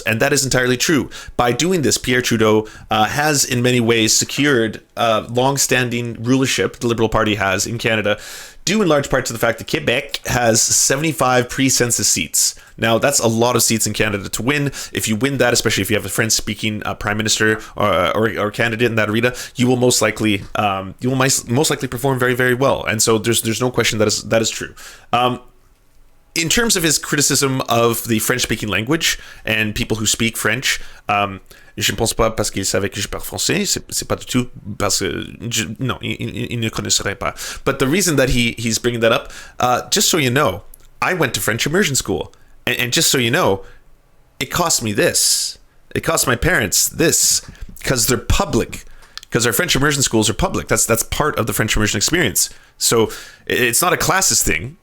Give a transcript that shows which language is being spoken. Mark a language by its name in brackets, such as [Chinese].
[English] And that is entirely true. By doing this, Pierre Trudeau has in many ways secured long-standing rulership the Liberal Party has in Canada, due in large part to the fact that Quebec has 75 pre-census seats. Now, that's a lot of seats in Canada to win. If you win that, especially if you have a French-speaking prime minister or candidate in that arena, you will most likely perform very, very well. And so there's no question that is true. In terms of his criticism of the French-speaking language and people who speak French, [French] je ne pense pas parce qu'il savait que je parle français, c'est pas du tout parce que non, il ne connaisserait pas. [English] But the reason that he's bringing that up, just so you know, I went to French immersion school, and just so you know, it cost me this. It cost my parents this because they're public. Because our French immersion schools are public. That's part of the French immersion experience. So it's not a classist thing.